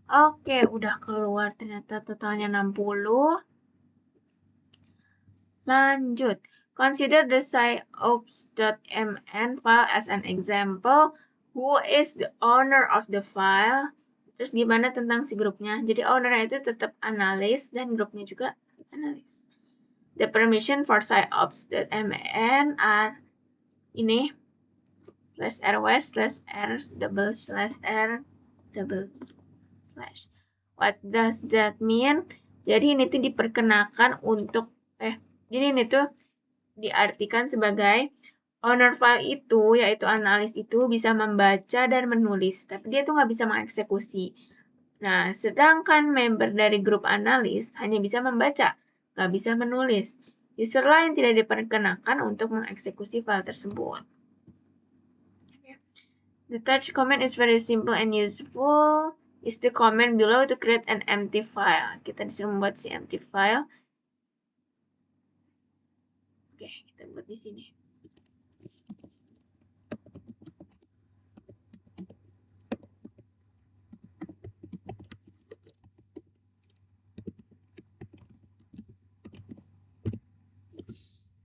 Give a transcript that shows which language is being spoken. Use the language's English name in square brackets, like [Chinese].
[Indonesian] Oke, udah keluar ternyata totalnya 60. Lanjut. [English] Consider the sciops.mn file as an example. Who is the owner of the file? [Indonesian] Terus gimana tentang si grupnya? Jadi ownernya itu tetap analis dan grupnya juga analis. [English] The permission for sciops.mn are ini /rw/r/r/r/. What does that mean? [Indonesian] Jadi ini tuh diperkenakan untuk jadi ini tuh diartikan sebagai owner file itu, yaitu analis itu bisa membaca dan menulis, tapi dia tuh nggak bisa mengeksekusi. Nah, sedangkan member dari grup analis hanya bisa membaca, nggak bisa menulis. User lain tidak diperkenakan untuk mengeksekusi file tersebut. [English] The touch command is very simple and useful. Is the command below to create an empty file. [Indonesian] Kita disuruh membuat si [English] empty file. [Indonesian] Oke, kita buat di sini.